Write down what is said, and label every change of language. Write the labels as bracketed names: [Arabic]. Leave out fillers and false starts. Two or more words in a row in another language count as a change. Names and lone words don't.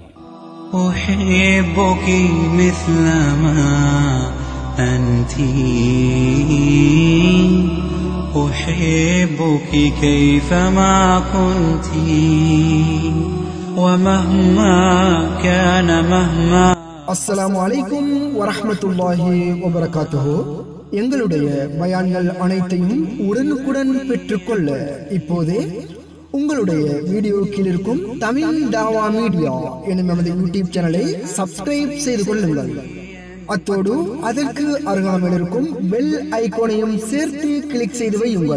[Arabic] أحبك مثلما أنت أحبك كيفما كنت ومهما كان مهما السلام عليكم ورحمة الله وبركاته. [Tamil] எங்களுடைய பயான்கள் அனைத்தையும் உடனுக்குடன் பெற்றுக்கொள்ள இப்போதே உங்களுடைய வீடியோ கீழ் இருக்கும் தமிழ் தாவா மீடியா எனும் நமது [English] YouTube channel subscribe [Tamil] செய்து கொள்ளுங்கள். அத்தோடு அதற்கு அருகாமையில் இருக்கும் [English] bell icon [Tamil] சேர்த்து கிளிக் செய்து வையுங்கள்.